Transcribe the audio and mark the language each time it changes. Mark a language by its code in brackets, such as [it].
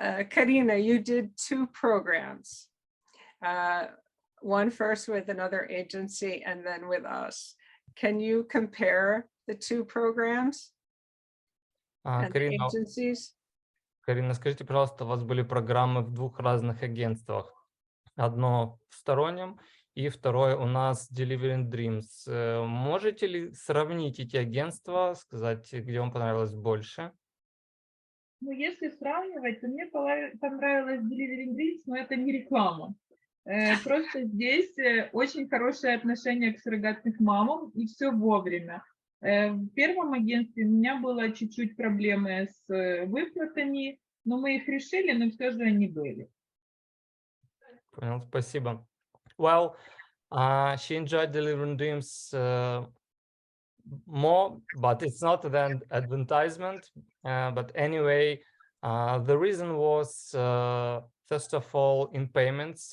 [en] Karina, you did 2 programs. One first with another agency and then with us. Can you compare the 2 programs and the agencies? [ru] Карина, скажите, пожалуйста, у вас были программы в 2 разных агентствах. Одно в стороннем и второе у нас Delivering Dreams. Можете ли сравнить эти агентства, сказать, где вам понравилось больше? Ну, если сравнивать, то мне понравилось Delivering Dreams, но это не реклама. Просто здесь очень хорошее отношение к суррогатным мамам, и все вовремя. В первом агентстве у меня было чуть-чуть проблемы с выплатами, но мы их решили, но все же они были. Понял, спасибо. [en] Well, she enjoyed Delivering Dreams more, but it's not an advertisement. But anyway, the reason was, first of all, in payments.